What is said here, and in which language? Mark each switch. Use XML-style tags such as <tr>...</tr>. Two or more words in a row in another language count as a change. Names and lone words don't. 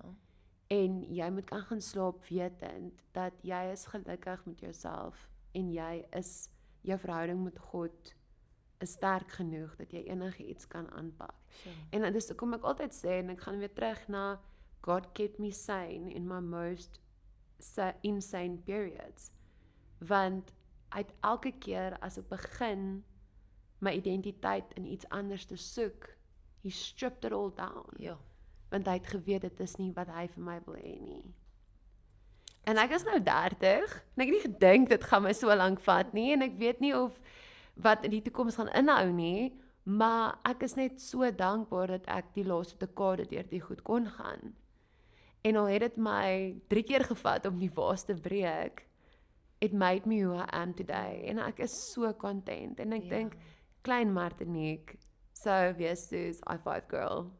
<af>En jy moet kan gaan slaap wetend, dat jy is gelukkig met jouself, en jou verhouding met God, is sterk genoeg, dat jy enigiets kan aanpak. Sure. En dit is hoekom ek altyd sê, en ek gaan weer terug na,</af> <en>God kept me sane in my most insane periods.</en> <af>Want uit elke keer as ek begin my identiteit in iets anders te soek,</af> <en>he stripped it all down.</en> <af>Ja. Want hy het geweet, dit is nie wat hy vir my wil hê nie. En ek is nou 30, en ek het nie gedink dit gaan my so lank vat nie, en ek weet nie of wat in die toekoms gaan inhou nie, maar ek is net so dankbaar dat ek die laaste dekade deur die goed kon gaan. En al het dit my 3 keer gevat om die vaas te breek,</af> <en>it made me who I am today.</en> <af>En ek is so content. En ek dink, klein Martinique sou wees soos I5 girl.</af>